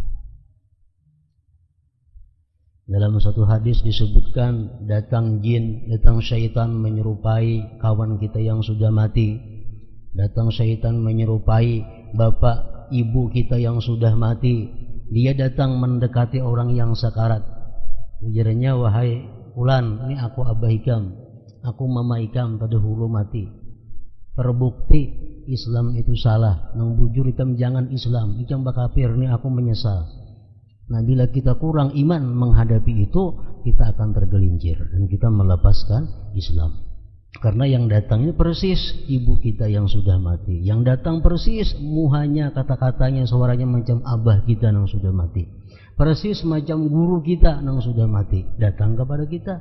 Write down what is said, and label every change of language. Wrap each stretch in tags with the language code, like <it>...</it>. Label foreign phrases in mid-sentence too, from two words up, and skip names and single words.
<id>Dalam satu hadis disebutkan, datang jin, datang syaitan menyerupai kawan kita yang sudah mati, datang syaitan menyerupai bapak ibu kita yang sudah mati. Dia datang mendekati orang yang sakarat. Ujarnya, wahai fulan,</id> <bjn>ini aku abah ikam, aku mama ikam pada hulu mati. Terbukti Islam itu salah, nang bujur ikam jangan Islam, ikam bakapir,</bjn> <id>ini aku menyesal. Nah, bila kita kurang iman menghadapi itu, kita akan tergelincir dan kita melepaskan Islam. Karena yang datangnya persis ibu kita yang sudah mati, yang datang persis muhanya, kata-katanya, suaranya macam abah kita yang sudah mati, persis macam guru kita yang sudah mati, datang kepada kita.</id>